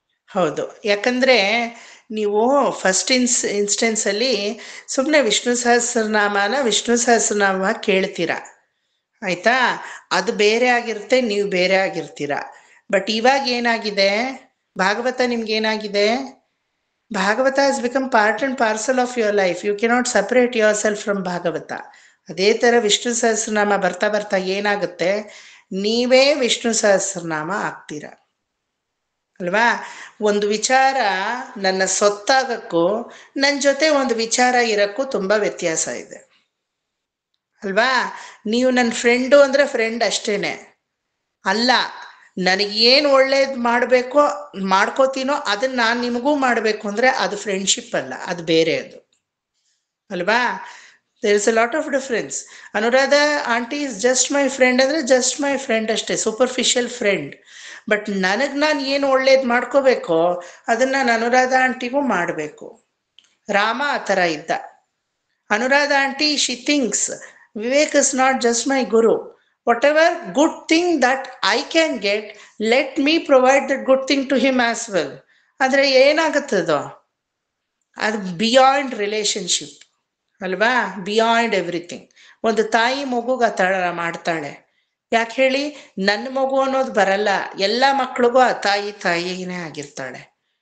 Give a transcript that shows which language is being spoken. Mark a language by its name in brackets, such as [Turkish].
[Kannada] ಹೌದು, ಯಾಕಂದ್ರೆ ನೀವು ಫಸ್ಟ್ ಇನ್ಸ್ಟೆನ್ಸ್ ಅಲ್ಲಿ ಸುಮ್ಮನೆ ವಿಷ್ಣು ಸಹಸ್ರನಾಮ ಕೇಳ್ತೀರಾ, ಆಯ್ತಾ? ಅದು ಬೇರೆ ಆಗಿರುತ್ತೆ, ನೀವು ಬೇರೆ ಆಗಿರ್ತೀರ. ಬಟ್ ಇವಾಗ ಏನಾಗಿದೆ, ಭಾಗವತ ನಿಮ್ಗೆ ಏನಾಗಿದೆ? [English] Bhagavata has become part and parcel of your life. You cannot separate yourself from Bhagavata. [Kannada] ಅದೇ ಥರ ವಿಷ್ಣು ಸಹಸ್ರನಾಮ ಬರ್ತಾ ಬರ್ತಾ ಏನಾಗುತ್ತೆ, ನೀವೇ ವಿಷ್ಣು ಸಹಸ್ರನಾಮ ಆಗ್ತೀರ ಅಲ್ವಾ. ಒಂದು ವಿಚಾರ ನನ್ನ ಸೊತ್ತಾಗಕ್ಕೂ ನನ್ನ ಜೊತೆ ಒಂದು ವಿಚಾರ ಇರಕ್ಕೂ ತುಂಬ ವ್ಯತ್ಯಾಸ ಇದೆ ಅಲ್ವಾ. ನೀವು ನನ್ನ ಫ್ರೆಂಡು ಅಂದರೆ ಫ್ರೆಂಡ್ ಅಷ್ಟೇನೆ ಅಲ್ಲ. ನನಗೇನು ಒಳ್ಳೇದು ಮಾಡಬೇಕೋ ಮಾಡ್ಕೋತೀನೋ ಅದನ್ನ ನಾನು ನಿಮಗೂ ಮಾಡಬೇಕು ಅಂದರೆ ಅದು ಫ್ರೆಂಡ್ಶಿಪ್ ಅಲ್ಲ, ಅದು ಬೇರೆ ಅದು ಅಲ್ವಾ. [English] There is a lot of difference. Anuradha aunty is just my friend ಅಂದರೆ just my friend ಅಷ್ಟೇ, superficial friend. [Kannada] ಬಟ್ ನನಗೆ ನಾನು ಏನು ಒಳ್ಳೇದು ಮಾಡ್ಕೋಬೇಕೋ ಅದನ್ನು ನಾನು ಅನುರಾಧ ಆಂಟಿಗೂ ಮಾಡಬೇಕು. ರಾಮ ಆ ಥರ ಇದ್ದ. [English] Anuradha aunty she thinks Vivek is not just my guru. Whatever good thing that I can get, let me provide that good thing to him as well. [Kannada] ಆದರೆ ಏನಾಗುತ್ತದೋ ಅದು [English] beyond relationship [Kannada] ಅಲ್ವಾ, [English] Beyond everything. [Kannada] ಒಂದು ತಾಯಿ ಮಗುಗೆ ಆ ಥರ ಮಾಡ್ತಾಳೆ. ಯಾಕೆ ಹೇಳಿ? ನನ್ನ ಮಗು ಅನ್ನೋದು ಬರಲ್ಲ, ಎಲ್ಲ ಮಕ್ಳಿಗೂ ಆ ತಾಯಿನೇ ಆಗಿರ್ತಾಳೆ.